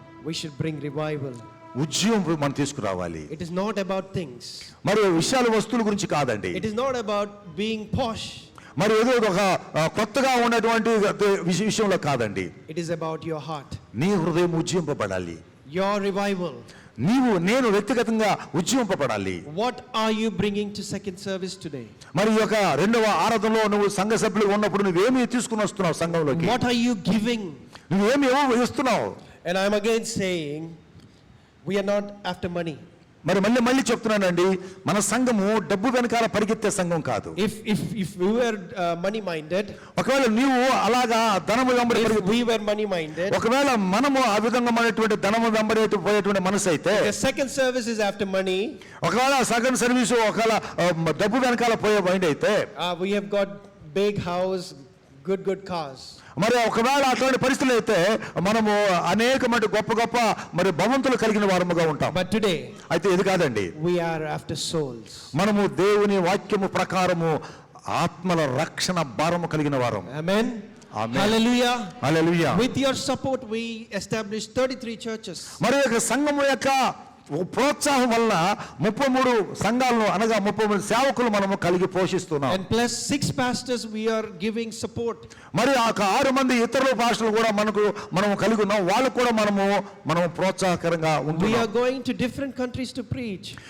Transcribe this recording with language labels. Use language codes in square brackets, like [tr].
[en] we should bring revival. [te] ఉద్యమం మనం తీసుకురావాలి. [en] It is not about things. [te] మరి విషయాలు వస్తువుల గురించి కాదండి. [en] It is not about being posh. [te] మరి ఏదో ఒక కొత్తగా ఉన్నటువంటి విషయంలో కాదండి. [en] It is about your heart. [te] నీ హృదయం ఉజ్జీవింపబడాలి. [en] Your revival. [te] నేను వ్యక్తిగతంగా ఉజ్జీవింపబడాలి. [en] What are you bringing to second service today? [te] మరి ఈ యొక్క రెండవ ఆరాధనలో నువ్వు సంఘ సభ్యులుగా ఉన్నప్పుడు నువ్వేమి తీసుకుని వస్తున్నావు సంఘంలోకి? [en] What are you giving? [te] నువ్వేమి ఇస్తున్నావు? [en] And I'm again saying, we are not after money. [te] మరి మళ్ళీ చెప్తున్నానండి, మన సంఘము డబ్బు వెనకాల పరిగెత్తే సంఘం కాదు. [en] If we were money minded, [te] ఒకవేళ నీవు అలాగా ధనము వెంబడి [en] we were money minded, [te] ఒకవేళ మనము ఆ విధంగా మనటువంటి ధనము వెంబడి పోయేటువంటి మనసు అయితే, [en] the second service is after money, [te] ఒకవేళ సెకండ్ సర్వీసు ఒకవేళ డబ్బు వెనకాల పోయే మైండ్ అయితే, [en] we have got big house, good cars. [te] మరి ఒకవేళ అటువంటి పరిస్థితులు అయితే మనము అనేకమైన గొప్ప మరి భవంతులు కలిగిన వారముగా ఉంటాం. [en] But today, [te] అయితే ఇది కాదండి, [en] we are after souls. [te] మనము దేవుని వాక్యము ప్రకారము ఆత్మల రక్షణ భారము కలిగిన వారం. [en] Amen. Amen. Hallelujah. [te] Hallelujah. [en] With your support, we established 33 churches. [te] మరి యొక్క సంఘము యొక్క ప్రోత్సాహం వల్ల 33 సంఘాలను అనగా 33 సేవకులు మనము కలిగి పోషిస్తున్నాం. [en] And plus 6 pastors we are giving support. [te] మరి ఆ 6 మంది ఇతరుల పాస్టర్లు కూడా మనము కలిగి ఉన్నాం. వాళ్ళు కూడా మనము ప్రోత్సాహకరంగా ఉంటున్నాం. [en] We are going to different countries to preach.